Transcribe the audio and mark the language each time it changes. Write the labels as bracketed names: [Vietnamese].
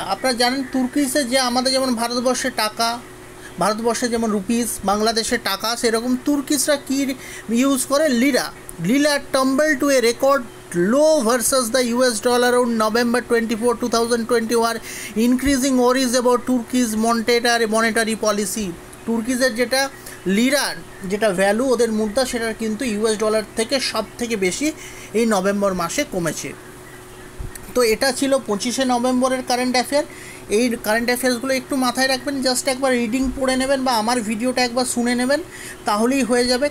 [Bangla] আপনারা জানেন তুর্কিশে যে আমাদের যেমন ভারতবর্ষের টাকা, ভারতবর্ষে যেমন রুপিস, বাংলাদেশের টাকা, সেরকম তুর্কিশরা কী ইউজ করে? Lira. [English] Lira tumble to a record low versus the US dollar on November 24, 2021, increasing worries about Turkey's monetary policy. [Bangla] তুর্কিজের যেটা লিরার যেটা ভ্যালু, ওদের মুদ্রা, সেটার কিন্তু US ডলার থেকে সব থেকে বেশি এই নভেম্বর মাসে কমেছে। তো এটা ছিল 25শে নভেম্বরের কারেন্ট অ্যাফেয়ার। এই কারেন্ট অ্যাফেয়ার্সগুলো একটু মাথায় রাখবেন, জাস্ট একবার রিডিং পড়ে নেবেন বা আমার ভিডিওটা একবার শুনে নেবেন, তাহলেই হয়ে যাবে।